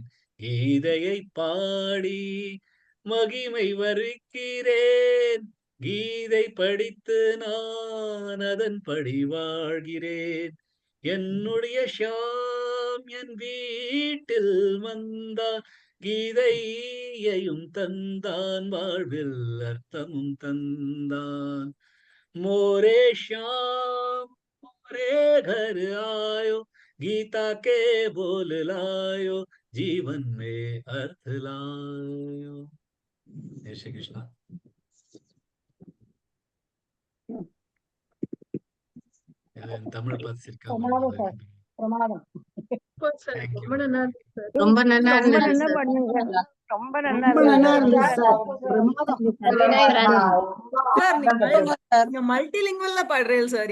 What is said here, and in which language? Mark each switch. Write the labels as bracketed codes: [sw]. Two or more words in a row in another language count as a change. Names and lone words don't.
[ta] கீதையை பாடி மகிமை வரிக்கிறேன், கீதை படித்து நான் அதன்படி வாழ்கிறேன். என்னுடைய ஷாம் என் வீட்டில் வந்தான், கீதையையும் தந்தான், வாழ்வில் அர்த்தமும் தந்தான். [hi] मोरे श्याम मोरे घर आयो, गीता के बोल लायो, जीवन में अर्थ लायो. जय श्री कृष्ण. [ta] தமிழ் பார்த்து பிரமாதம் சார், பிரமாதம். ரொம்ப நல்லா இருக்கு சார். ரொம்ப நல்லா ரொம்ப இருந்தது நல்லா சார். பண்ணீங்க. ரொம்ப நல்லா ரொம்ப நல்லா இருந்தது. இருந்துச்சு சார். பிரமாதம். சார் நீங்க மல்டிலிங்குவல்ல பாடுறேன் சார்.